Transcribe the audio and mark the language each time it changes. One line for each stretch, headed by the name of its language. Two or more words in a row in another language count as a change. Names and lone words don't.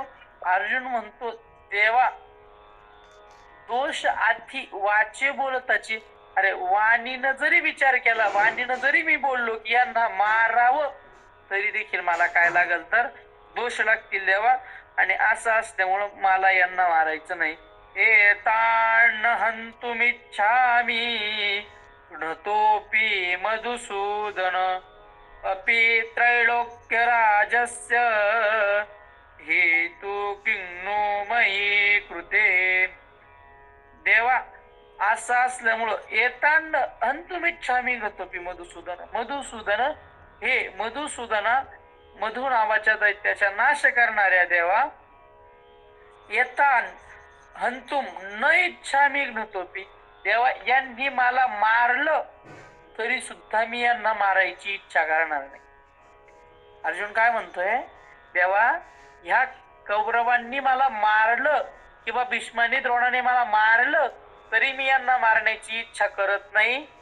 Marathi: अर्जुन म्हणतो देवा दोष आधी वाचे बोलताची. अरे वाणीनं जरी विचार केला, वाणीनं जरी मी बोललो की यांना मारावं, तरी देखील मला काय लागल तर दोष लागतील देवा. आणि असं असल्यामुळं मला यांना मारायचं नाही.
Sanskrit: एतान हन्तुमिच्छामि णतोऽपि मधुसूदन अपि त्रैलोक्य राजस्य हेतु किन्नु मयि कृते.
Marathi: देवा असं असल्यामुळं
Sanskrit: एतांड हन्तुमिच्छामि णतोऽपि मधुसूदन.
Marathi: मधुसूदन हे मधुसूदना मधु नावाच्या दैत्याचा नाश करणाऱ्या देवा,
Sanskrit: येतान हंतुम न इच्छामि णतोऽपि.
Marathi: देवा यांनी मला मारलं तरी सुद्धा मी यांना मारायची इच्छा करणार नाही. अर्जुन काय म्हणतोय, देवा ह्या कौरवांनी मला मारलं किंवा भीष्मानी द्रोणाने मला मारलं तरी मी यांना मारण्याची इच्छा करत नाही.